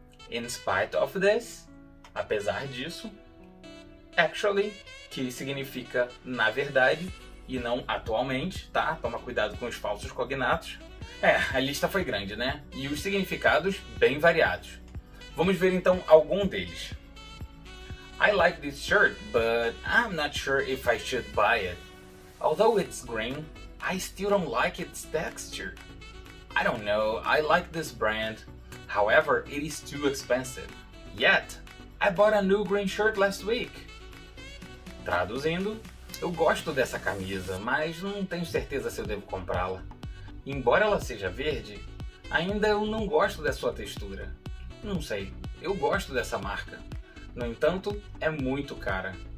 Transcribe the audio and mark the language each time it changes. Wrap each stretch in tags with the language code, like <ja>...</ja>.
<en>In spite of this,</en> <pt>apesar disso. Actually, que significa na verdade e não atualmente, tá? Toma cuidado com os falsos cognatos. A lista foi grande, né? E os significados bem variados. Vamos ver então algum deles.</pt> <en>I like this shirt, but I'm not sure if I should buy it. Although it's green, I still don't like its texture. I don't know, I like this brand. However, it is too expensive. Yet, I bought a new green shirt last week.</en> <pt>Traduzindo, eu gosto dessa camisa, mas não tenho certeza se eu devo comprá-la. Embora ela seja verde, ainda eu não gosto da sua textura. Não sei, eu gosto dessa marca. No entanto, é muito cara.</pt>